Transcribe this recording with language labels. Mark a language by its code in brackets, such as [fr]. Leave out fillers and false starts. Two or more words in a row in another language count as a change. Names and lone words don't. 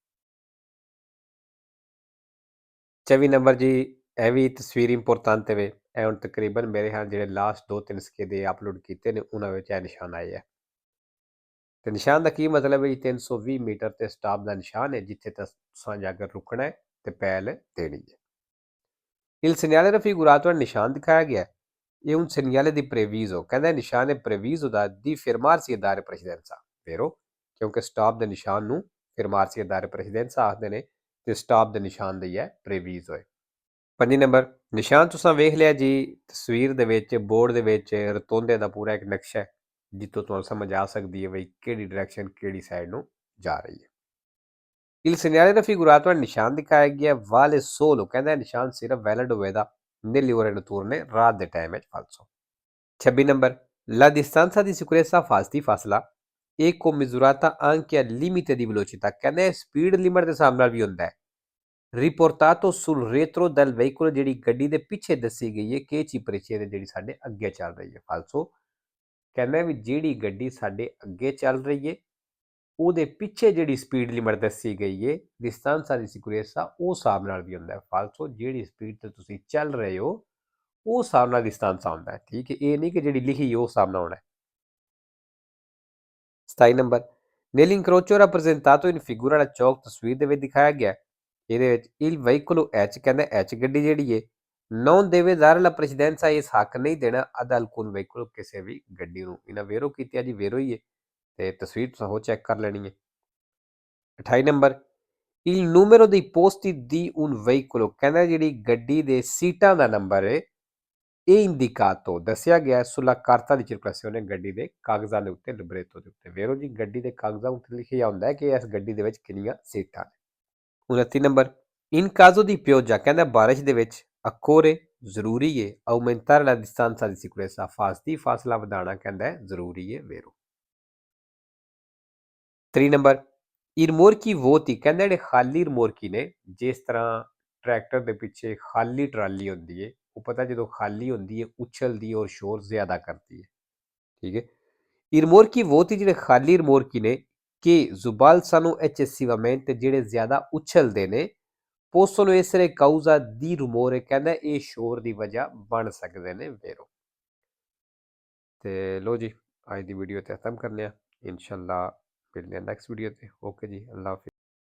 [pa] 24 ਨੰਬਰ ਜੀ ਇਹ ਵੀ ਤਸਵੀਰ ਇੰਪੋਰਟੈਂਟ ਹੈ। ਇਹ ਹੁਣ ਤਕਰੀਬਨ ਮੇਰੇ ਖਿਆਲ ਜਿਹੜੇ ਲਾਸਟ 2-3 ਸਕੇ ਦੇ ਅਪਲੋਡ ਕੀਤੇ ਨੇ ਉਹਨਾਂ ਵਿੱਚ ਇਹ ਨਿਸ਼ਾਨ ਆਏ ਹੈ। ਤੇ ਨਿਸ਼ਾਨ ਦਾ ਕੀ ਮਤਲਬ ਹੈ ਜੀ? 320 ਮੀਟਰ ਤੇ ਸਟਾਪ ਦਾ ਨਿਸ਼ਾਨ ਹੈ ਜਿੱਥੇ ਤੁਸੀਂ ਜਾ ਕੇ ਰੁਕਣਾ ਹੈ ਤੇ ਪਹਿਲ ਦੇਣੀ ਹੈ। [it] Il segnale raffigurato, [pa] ਨਿਸ਼ਾਨ ਦਿਖਾਇਆ ਗਿਆ ਇਹ [it] un segnale di previso, [pa] ਕਹਿੰਦਾ ਨਿਸ਼ਾਨ ਹੈ previso ਦਾ [it] di fermarsi e dare precedenza, vero, [pa] ਕਿਉਂਕਿ ਸਟਾਪ ਦੇ ਨਿਸ਼ਾਨ ਨੂੰ [it] fermarsi e dare precedenza [pa] ਆਖਦੇ ਨੇ ਤੇ ਸਟਾਪ ਦੇ ਨਿਸ਼ਾਨ ਦੀ ਹੈ previso ਹੈ। 5 ਨੰਬਰ ਨਿਸ਼ਾਨ ਤੁਸੀਂ ਵੇਖ ਲਿਆ ਜੀ ਤਸਵੀਰ ਦੇ ਵਿੱਚ ਬੋਰਡ ਦੇ ਵਿੱਚ ਰਤੋਂਦੇ ਦਾ ਪੂਰਾ ਇੱਕ ਨਕਸ਼ਾ ਹੈ ਜਿੱਥੋਂ ਤੁਹਾਨੂੰ ਸਮਝ ਆ ਸਕਦੀ ਹੈ ਬਈ ਕਿਹੜੀ ਡਾਇਰੈਕਸ਼ਨ ਕਿਹੜੀ ਸਾਈਡ ਨੂੰ ਜਾ ਰਹੀ ਹੈ। [it] Il segnale raffigurato, [pa] ਨਿਸ਼ਾਨ ਦਿਖਾਇਆ ਗਿਆ [it] vale solo, [pa] ਕਹਿੰਦਾ ਨਿਸ਼ਾਨ ਸਿਰਫ ਵੈਲਿਡ ਹੋਵੇਗਾ [it] nelle ore notturne, [pa] ਰਾਤ ਦੇ ਟਾਈਮ ਵਿੱਚ ਫਾਲਸੋ। [it] 26 ਨੰਬਰ la distanza di sicurezza ਫਾਸਲਾ eco misurata anche al limite di velocità, [pa] ਕਹਿੰਦੇ ਸਪੀਡ ਲਿਮਟ ਦੇ ਹਿਸਾਬ ਨਾਲ ਵੀ ਹੁੰਦਾ ਹੈ [it] riportato sul retro del veicolo, [pa] ਜਿਹੜੀ ਗੱਡੀ ਦੇ ਪਿੱਛੇ ਦੱਸੀ ਗਈ ਹੈ ਕਿ ਚੀਪਰੇਚੇ ਦੇ ਜਿਹੜੀ ਸਾਡੇ ਅੱਗੇ ਚੱਲ ਰਹੀ ਹੈ ਫਾਲਸੋ। ਕਹਿੰਦਾ ਵੀ ਜਿਹੜੀ ਗੱਡੀ ਸਾਡੇ ਅੱਗੇ ਚੱਲ ਰਹੀ ਹੈ ਉਹਦੇ ਪਿੱਛੇ ਜਿਹੜੀ ਸਪੀਡ ਲਿਮਟ ਦੱਸੀ ਗਈ ਹੈ [it] distanza di sicurezza [pa] ਉਹ ਹਿਸਾਬ ਨਾਲ ਵੀ ਹੁੰਦਾ ਹੈ। ਫਾਲਸੋ ਜਿਹੜੀ ਸਪੀਡ ਤੇ ਤੁਸੀਂ ਚੱਲ ਰਹੇ ਹੋ ਉਹ ਹਿਸਾਬ ਨਾਲ distanza ਹੁੰਦਾ ਹੈ, ਠੀਕ ਹੈ, ਇਹ ਨਹੀਂ ਕਿ ਜਿਹੜੀ ਲਿਖੀ ਉਹ ਹਿਸਾਬ ਨਾਲ ਹੋਣਾ ਹੈ। 27 ਨੰਬਰ [it] nell'incrocio rappresentato in figura [pa] ਵਾਲਾ ਚੌਕ ਤਸਵੀਰ ਦੇ ਵਿੱਚ ਦਿਖਾਇਆ ਗਿਆ, ਇਹਦੇ ਵਿੱਚ [it] il veicolo H [pa] ਕਹਿੰਦਾ H ਗੱਡੀ ਜਿਹੜੀ ਹੈ [it] non deve dare la precedenza [pa] ਇਸ ਹੱਕ ਨਹੀਂ ਦੇਣਾ [it] ad alcun veicolo [pa] ਕਿਸੇ ਵੀ ਗੱਡੀ ਨੂੰ। ਇਹਨਾਂ ਵੇਰੋ ਕੀਤੀ ਆ ਜੀ, ਵੇਰੋ ਹੀ ਹੈ ਤੇ ਤਸਵੀਰ ਤੁਸੀਂ ਉਹ ਚੈੱਕ ਕਰ ਲੈਣੀ ਹੈ। 28 ਨੰਬਰ [it] il numero dei posti di un veicolo [pa] ਕਹਿੰਦਾ ਜਿਹੜੀ ਗੱਡੀ ਦੇ ਸੀਟਾਂ ਦਾ ਨੰਬਰ ਹੈ ਇਹ ਇੰਡੀਕਾਤੋ ਦੱਸਿਆ ਗਿਆ [it] sulla carta di circolazione [pa] ਗੱਡੀ ਦੇ ਕਾਗਜ਼ਾਂ ਦੇ ਉੱਤੇ ਲਿਬਰੇਤੋ ਦੇ ਉੱਤੇ। ਵੇਰੋ ਜੀ ਗੱਡੀ ਦੇ ਕਾਗਜ਼ਾਂ ਉੱਤੇ ਲਿਖਿਆ ਹੁੰਦਾ ਹੈ ਕਿ ਇਸ ਗੱਡੀ ਦੇ ਵਿੱਚ ਕਿੰਨੀਆਂ ਸੀਟਾਂ ਨੇ। 29 ਨੰਬਰ [it] in caso di pioggia [pa] ਕਹਿੰਦਾ ਬਾਰਿਸ਼ ਦੇ ਵਿੱਚ ਅਕੋਰੇ ਜ਼ਰੂਰੀ ਹੈ [it] aumentare la distanza di sicurezza [pa] ਫਾਸਲਾ ਵਧਾਉਣਾ ਕਹਿੰਦਾ ਹੈ ਜ਼ਰੂਰੀ ਹੈ ਵੇਰੋ। 3 ਨੰਬਰ [it] il rimorchi vuoti [pa] ਕਹਿੰਦਾ ਜਿਹੜੇ ਖਾਲੀ ਰਿਮੋਰਕੀ ਨੇ, ਜਿਸ ਤਰ੍ਹਾਂ ਟਰੈਕਟਰ ਦੇ ਪਿੱਛੇ ਖਾਲੀ ਟਰਾਲੀ ਹੁੰਦੀ ਹੈ ਉਹ ਪਤਾ ਜਦੋਂ ਖਾਲੀ ਹੁੰਦੀ ਹੈ ਉਛਲਦੀ ਔਰ ਸ਼ੋਰ ਜ਼ਿਆਦਾ ਕਰਦੀ ਹੈ, ਠੀਕ ਹੈ। [it] i rimorchi vuoti [pa] ਜਿਹੜੇ ਖਾਲੀ ਰਿਮੋਰਕੀ ਨੇ [it] che zubalzano eccessivamente [pa] ਜਿਹੜੇ ਜ਼ਿਆਦਾ ਉਛਲਦੇ ਨੇ [it] possono essere causa di rumore [pa] ਕਹਿੰਦਾ ਇਹ ਸ਼ੋਰ ਦੀ ਵਜ੍ਹਾ ਬਣ ਸਕਦੇ ਨੇ ਵੇਰੋ। ਤੇ ਲੋ ਜੀ ਅੱਜ ਦੀ ਵੀਡੀਓ ਤੇ ਖਤਮ ਕਰਨੇ ਆ, ਇਨਸ਼ਾਅੱਲਾ ਮਿਲਦੇ ਆ ਨੈਕਸਟ ਵੀਡੀਓ ਤੇ। ਓਕੇ ਜੀ, [ur] اللہ حافظ.